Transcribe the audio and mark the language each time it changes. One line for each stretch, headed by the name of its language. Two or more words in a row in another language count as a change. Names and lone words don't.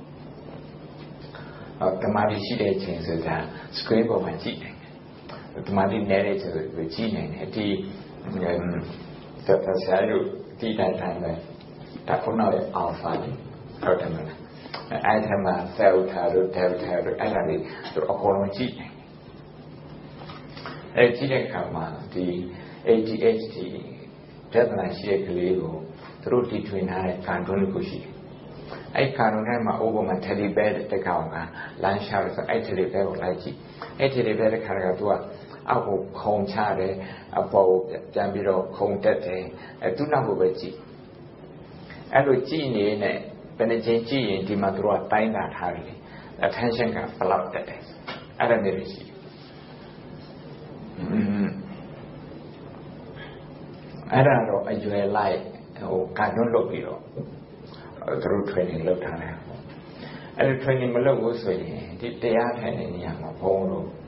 Burmese: တမာတိရှိတဲ့ချိန်ဆိုတာ screen ပေါ်မှာကြည့်နိုင်တယ်တမာတိနေတဲ့ချိန်ဆိုကြည့်နိုင်တယ်ဒီဆရာတို့ဒီတိုင်းပဲဒါခုနက alpha ဟုတ်တယ်မလားအဲ့ဒီမှာ delta တို့ delta တို့အဲ့ဒါလေးသူအကုန်လုံးကြည့်နိုင် တယ်အဲ့ကြည့်တဲ့အခါမှာဒီ ADHD ပြဿနာရှိတဲ့ကလေးကိုသူတို့တီထွင်ထားတဲ့ ကာတွန်းတစ်ခုရှိတယ်အဲ့ကာတွန်းထဲမှာဥပမာ
English: teddy bear
Burmese: တစ်ကောင်ကလမ်းလျှောက်တယ်ဆိုအဲ့
English: teddy bear
Burmese: ကိုလိုက်ကြည့်အဲ့
English: teddy bear
Burmese: တစ်ခါကသူကအောက်ကိုခုံချတယ်အပေါ်ကိုပြန်ပြီးတော့ခုံတက်တယ်အဲ့သူ့နောက်ကိုပဲကြည့်အဲ့လိုကြည့်နေတဲ့ဘယ်နှချင်းကြည့်ရင်ဒီမှာသူတို့ကတိုင်းတာထားတယ် attention ကဘယ်လောက်တက်တယ်အဲ့ဒါမျိုးရှိ အဲ့ဒါတော့အရွယ်လိုက်ကန်တော့လုပ်ပြီးတော့သူတို့ training လုပ်ထားတယ်အဲ့ဒီ training မလုပ်ဘူးဆိုရင်ဒီတရားထိုင်တဲ့နေရာမှာဘုံတို့